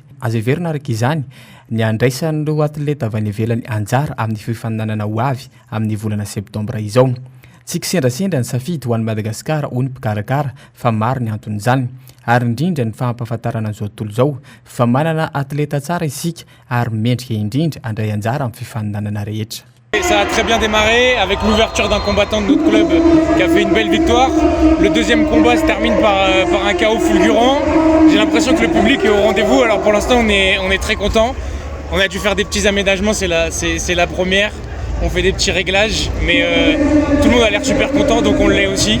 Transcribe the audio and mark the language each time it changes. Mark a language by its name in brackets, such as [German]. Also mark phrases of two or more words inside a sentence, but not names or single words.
[Malagasy] Azo heverina araka izany ny andraisan'ireo atleta avy any ivelany anjara amin'ny fifaninanana ho avy amin'ny volana septambra izao. Tsy kisendrasendra ny safidy ho an'ny Madagasikara ho ny mpikarakara fa maro ny anton'izany ary indrindra ny fahampahafantarana an'izao tontolo izao fa manana atleta tsara isika ary mendrika indrindra andray anjara amin'ny fifaninanana rehetra. [French] Ça a très bien démarré avec l'ouverture d'un combattant de notre club qui a fait une belle victoire. Le deuxième combat se termine par un chaos fulgurant. J'ai l'impression que le public est au rendez-vous. Alors pour l'instant on est très content. On a dû faire des petits aménagements, c'est la première. On fait des petits réglages, mais tout le monde a l'air super content, donc on l'est aussi.